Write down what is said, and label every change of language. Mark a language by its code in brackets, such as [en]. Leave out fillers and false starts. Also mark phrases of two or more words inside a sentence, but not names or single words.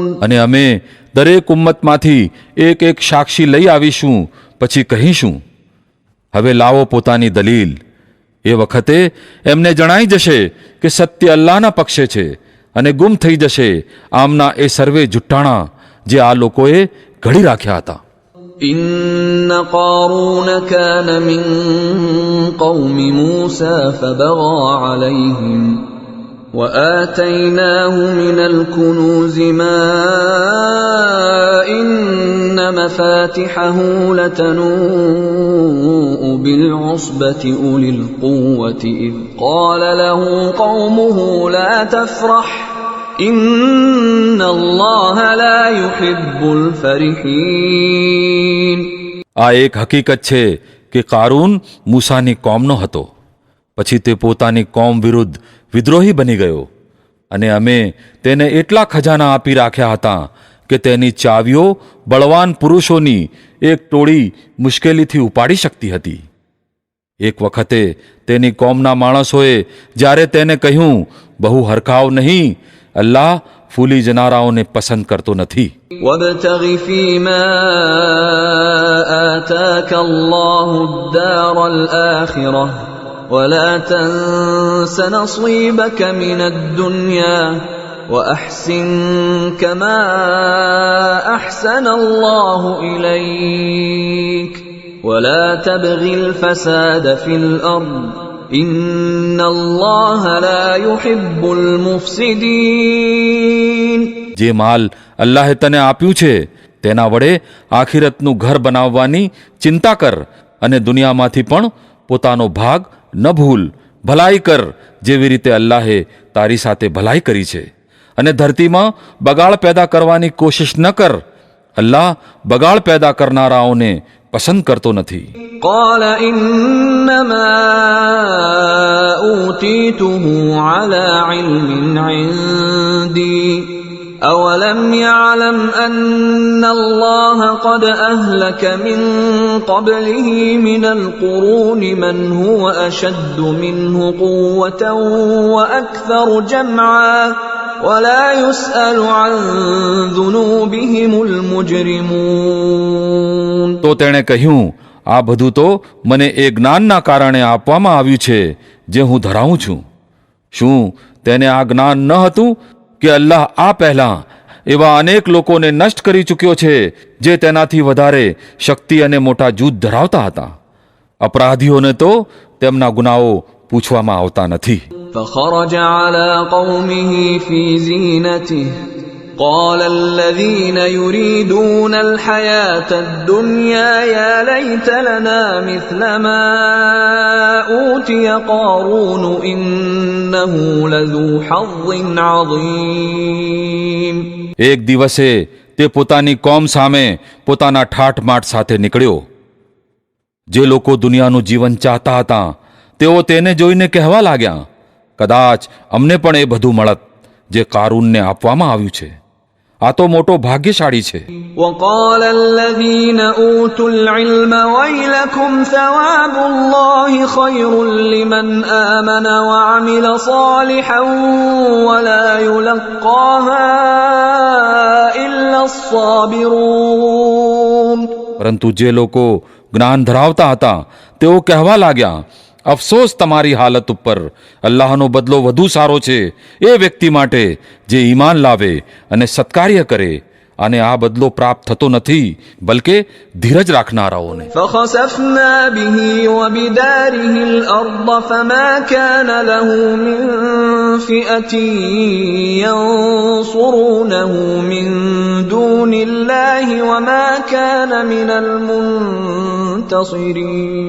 [gu] અને અમે દરેક ઉમ્મતમાંથી એક એક સાક્ષી લઈ આવીશું, પછી કહીશું, હવે લાવો પોતાની દલીલ. એ વખતે એમને જણાઈ જશે કે સત્ય અલ્લાહના પક્ષે છે, અને ગુમ થઈ જશે આમના એ સર્વે જુઠ્ઠાણા જે આ લોકોએ ઘડી રાખ્યા હતા. [ar] إن قارون كان من قوم موسى فبغى عليهم وآتيناه من الكنوز ما إن مفاتحه لتنوء بالعصبة أولي القوة إذ قال له قومه لا تفرح إن الله لا يحب الفرحين. [gu] આ એક હકીકત છે કે કારૂન મૂસાની કોમનો હતો, પછી તે પોતાની કોમ વિરુદ્ધ વિદ્રોહી બની ગયો, અને અમે તેને એટલા ખજાના આપી રાખ્યા હતા કે તેની ચાવીઓ બળવાન પુરુષોની એક ટોળી મુશ્કેલીથી ઉપાડી શકતી હતી. એક વખતે તેની કોમના માણસોએ જ્યારે તેને કહ્યું, બહુ હરખાવ નહીં, અલ્લાહ ફૂલી જનારાઓને પસંદ કરતો નથી. [ar] وابتغ فيما آتاك الله الدار الآخرة ولا تنس نصيبك من الدنيا وأحسن كما أحسن الله إليك ولا تبغ الفساد في الأرض إن الله لا يحب المفسدين. [gu] જે માલ અલ્લાહે તને આપ્યું છે તેના વડે આખિરતનું ઘર બનાવવાની ચિંતા કર, અને દુનિયામાંથી પણ પોતાનો ભાગ ન ભૂલ. ભલાઈ કર જેવી રીતે અલ્લાહે તારી સાથે ભલાઈ કરી છે, અને ધરતીમાં બગાડ પેદા કરવાની કોશિશ ન કર. અલ્લાહ બગાડ પેદા કરનારાઓને પસંદ કરતો નથી. [ar] قال إنما أوتيته على علم عندي أولم يعلم أن الله قد أهلك من قبله من القرون من هو أشد منه قوة وأكثر جمعا ولا يسأل عن ذنوبهم المجرمون. [gu] તો તેણે કહ્યું, આ બધું તો મને એ જ્ઞાનના કારણે આપવામાં આવ્યું છે જે હું ધરાવું છું. શું તેને આ જ્ઞાન ન હતું કે અલ્લાહ આ પહેલાં એવા અનેક લોકોને નષ્ટ કરી ચૂક્યો છે જે તેનાથી વધારે શક્તિ અને મોટા જૂથ ધરાવતા હતા? અપરાધીઓને તો તેમના ગુનાઓ પૂછવામાં આવતા નથી. [ar] فخرج على قومه في زينته قال الذين يريدون الحياة الدنيا يا ليت لنا مثل ما أوتي قارون إنه لذو حظ عظيم. [gu] એક દિવસે તે પોતાની કોમ સામે પોતાના ઠાઠમાઠ સાથે નીકળ્યો. જે લોકો દુનિયાનું જીવન ચાહતા હતા તેઓ તેને જોઈને કહેવા લાગ્યા, કદાચ અમને પણ એ બધું મળત જે કારૂનને આપવામાં આવ્યું છે. આ તો મોટો ભાગ્યશાળી છે. [ar] وقال الذين أوتوا العلم ويلكم ثواب الله خير لمن آمن وعمل صالحا ولا يلقاها إلا الصابرون. [gu] પરંતુ જે લોકો જ્ઞાન ધરાવતા હતા તેઓ કહેવા લાગ્યા, અફસોસ તમારી હાલત ઉપર, અલ્લાહનો બદલો વધુ સારો છે એ વ્યક્તિ માટે જે ઈમાન લાવે અને સત્કાર્ય કરે અને આ બદલો પ્રાપ્ત થતો નથી, બલકે ધીરજ રાખનારાઓને. [ar] فخسفنا به وبداره الأرض فما كان له من فئة ينصرونه من دون الله وما كان من المنتصرين.